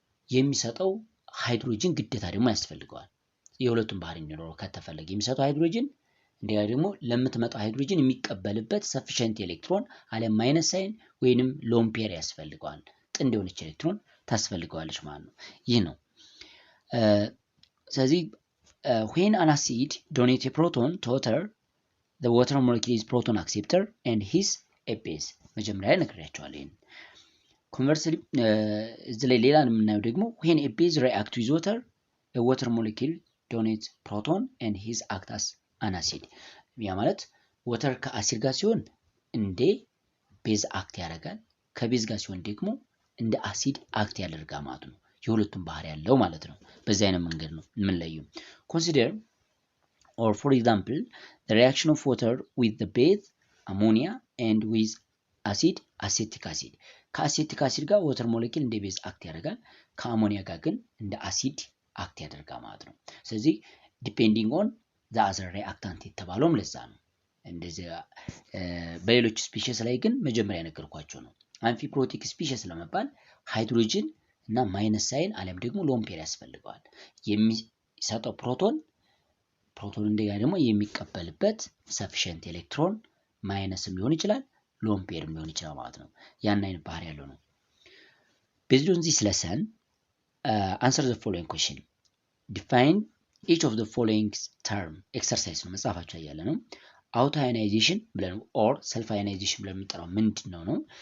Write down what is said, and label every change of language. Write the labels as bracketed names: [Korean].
[Amharic] የሚሰጠው ሃይድሮጅን ግዴታ ደግሞ ያስፈልገዋል። የሁለቱም ባህሪ እንዲኖረው ከተፈለገ የሚሰጠው ሃይድሮጅን እንዲያ ደግሞ ለምትመጣው ሃይድሮጅን የሚቀበልበት ሰፊሽንት ኤሌክትሮን አለ ማይነስ ሳይን ወይንም ሎን ፔር ያስፈልገዋል። ጥንድ የሆነች ኤሌክትሮን ታስፈልገዋለች ማለት ነው። ይህ ነው። ስለዚህ [English] when an acid donates a proton to water, the water molecule is proton acceptor and his a base. [Amharic] መጀመሪያ ነግሬያቸዋለሁ። ይሄን ኮንቨርስሊ እዚህ ላይ ሌላ የምናየው ደግሞ [English] when a base react with water, a water molecule donates proton and his act as an acid. [Amharic] ያ ማለት ወተር ከአሲድ ጋር ሲሆን እንደ ቤዝ አክት ያደርጋል፣ ከቤዝ ጋር ሲሆን ደግሞ እንደ አሲድ አክት ያደርጋል ማለት ነው። የሁለቱም ባህሪ ያለው ማለት ነው። በዚህ አይነት መንገድ ነው የምንለየው። [English] Consider or for example the reaction of water with the base ammonia and with acid acetic acid. [Amharic] ከአሴቲክ አሲድ ጋር ወተር ሞለኪል እንደ ቤዝ አክት ያደርጋል፣ ከአሞኒያ ጋር ግን እንደ አሲድ አክት ያደርጋል ማለት ነው። ስለዚህ ዲፔንዲንግ ኦን ዘ አዘር ሪአክታንት የተባለውም ለዛ ነው። እንደዚህ በሌሎች ስፒሺስ ላይ ግን መጀመሪያ ነገርኳቸው ነው። አምፊፕሮቲክ ስፒሺስ ለመባል ሃይድሮጅን እና ማይነስ ሳይን አለም ደግሞ ሎን ፔር ያስፈልገዋል። የሚሰጠው ፕሮቶን እንደገና ደግሞ የሚቀበልበት ሰፊሽንት ኤሌክትሮን ማይነስም ሊሆን ይችላል ሎን ፔርም ሊሆን ይችላል ማለት ነው። ያን አይነት ባህሪ ያለው ነው። [English] ቤዝድ ኦን ዚስ ለሰን answer the following question. Define each of the following term. [Amharic] ኤክሰርሳይዝ ነው መጻፋቸው ያለ ነው። አውቶአዮናይዜሽን ብለን ኦር ሰልፍ አዮናይዜሽን ብለን የምንጠራው ምንድነው ነው?